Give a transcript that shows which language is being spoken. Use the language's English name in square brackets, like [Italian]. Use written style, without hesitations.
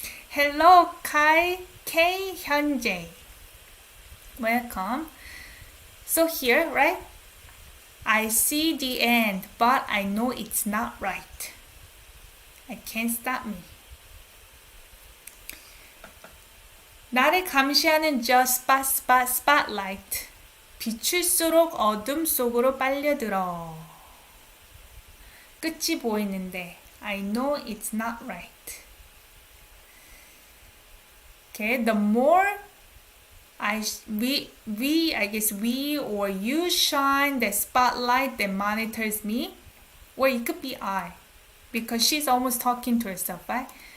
[English] Hello, K 현재. Welcome. So here, right? I see the end, but I know it's not right. I can't stop me. [Korean] 나를 감시하는 [English] just spotlight. [Korean] 비출수록 어둠 속으로 빨려들어. 끝이 보이는데 [English] I know it's not right. Okay, the more we or you shine the spotlight that monitors me, or it could be I, because she's almost talking to herself, right?